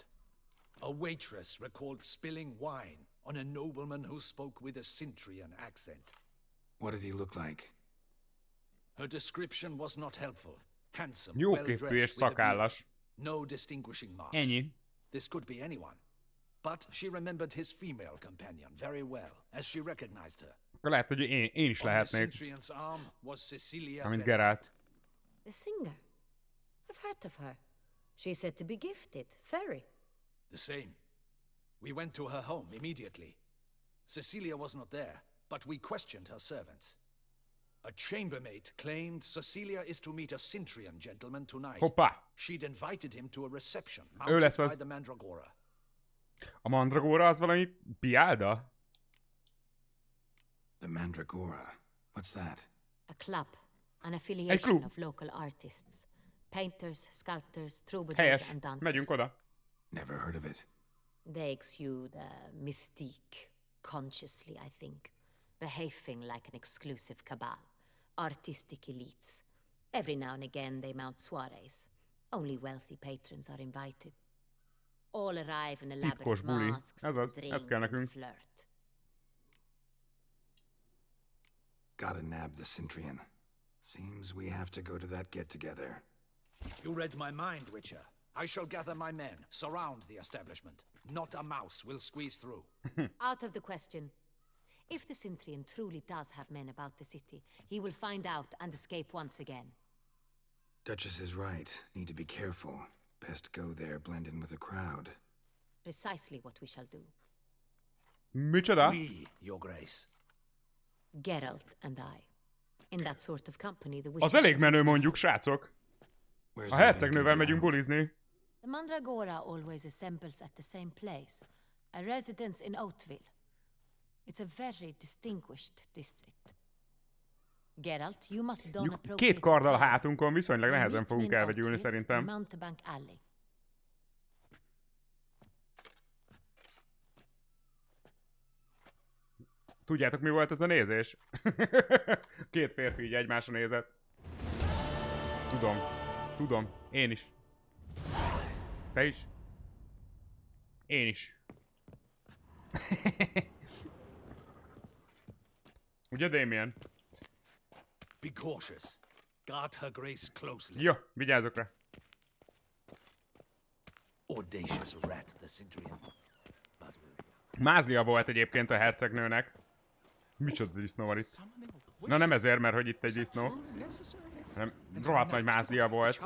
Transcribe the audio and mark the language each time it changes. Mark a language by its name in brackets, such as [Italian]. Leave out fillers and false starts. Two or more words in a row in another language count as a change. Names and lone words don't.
[English] A waitress recalled spilling wine on a nobleman who spoke with a Cintrian accent. What did he look like? Her description was not helpful. Handsome, [Hungarian] Jóképű és [English] well-dressed, with a [Hungarian] szakállas. [English] beard. No distinguishing marks. [Hungarian] Ennyi. [English] This could be anyone. But she remembered his female companion very well, as she recognized her. [Hungarian] Akkor lehet, hogy én is [English] On the [Hungarian] lehetnék. [English] Cintrian's arm was Cecilia [Hungarian] Amint [English] Bennett. Geralt. The singer. I've heard of her. She's said to be gifted. Fairy. The same. We went to her home immediately. Cecilia was not there, but we questioned her servants. A chambermaid claimed Cecilia is to meet a Cintrian gentleman tonight. [Hungarian] Hoppá! [English] She'd invited him to a reception [Hungarian] Ő [English] mounted [Hungarian] lesz [English] by [Hungarian] az. [English] the Mandragora. [Hungarian] A mandragóra az valami piálda? [English] The Mandragora. What's that? A club. An affiliation [Hungarian] klub. [English] of local artists. Painters, sculptors, troubadours [Hungarian] Helyes. [English] and dancers. [Hungarian] Megyünk oda. [English] Never heard of it. They exude mystique. Consciously, I think. Behaving like an exclusive cabal. Artistic elites. Every now and again they mount soirees. Only wealthy patrons are invited. All arrive in elaborate [Hungarian] Titkos buli. [English] masks, [Hungarian] Ez az, [English] drink [Hungarian] ez kell [English] and [Hungarian] nekünk. [English] flirt. Gotta nab the Cintrian. Seems we have to go to that get-together. You read my mind, Witcher. I shall gather my men, surround the establishment. Not a mouse will squeeze through. Out of the question. If the Cintrian truly does have men about the city, he will find out and escape once again. Duchess is right. Need to be careful. Best go there, blend in with the crowd. Precisely what we shall do. [Hungarian] Micsoda? [English] We, your grace. Geralt and I. In that sort of company, the [Hungarian] Az elég menő mondjuk, srácok. [English] Where's [Hungarian] A [English] the [Hungarian] hercegnővel [English] event [Hungarian] megyünk [English] gonna be [Hungarian] bulizni. [English] The Mandragora always assembles at the same place, a residence in Oatville. It's a very distinguished district. Geralt, you must don [Hungarian] Mondjuk [English] appropriate [Hungarian] két karddal a [English] attire. [Hungarian] hátunkon viszonylag [English] We'll [Hungarian] nehezen [English] meet [Hungarian] fogunk [English] in [Hungarian] elvegyülni [English] Oatville, [Hungarian] szerintem. [English] Mountebank Alley. [Hungarian] Tudjátok, mi volt ez a nézés? Két férfi így egymásra nézett. Tudom. Tudom. Én is. Te is? Én is. Ugye, Damien? [English] Be cautious. Guard her grace closely. [Hungarian] Jó, vigyázzok rá. [English] Audacious rat, the Cintrian. [Hungarian] Mázlia volt egyébként a hercegnőnek. Micsoda disznó van itt. Na nem ezért, mert hogy itt egy disznó. Hanem rohadt nagy mázlia volt.